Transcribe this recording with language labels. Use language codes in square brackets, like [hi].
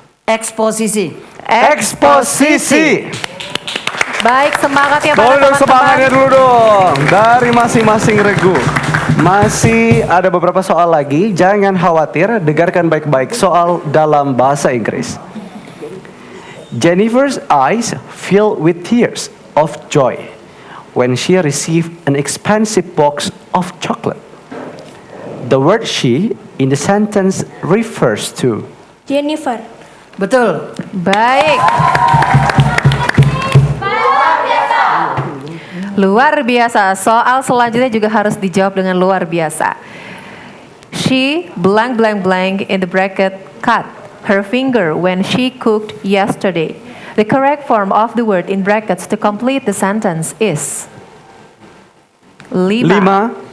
[id] Eksposisi. Eksposisi. Baik, semangat ya para Boleh dong teman-teman. semangatnya dulu dong dari masing-masing regu. Masih ada beberapa soal lagi, jangan khawatir, dengarkan baik-baik soal dalam bahasa Inggris. [en] Jennifer's eyes filled with tears of joy when she received an expensive box of chocolate. The word she in the sentence refers to. Jennifer. [id] Betul. Baik. Luar biasa. Soal selanjutnya juga harus dijawab dengan luar biasa. [en] She blank blank blank in the bracket cut her finger when she cooked yesterday. The correct form of the word in brackets to complete the sentence is 5,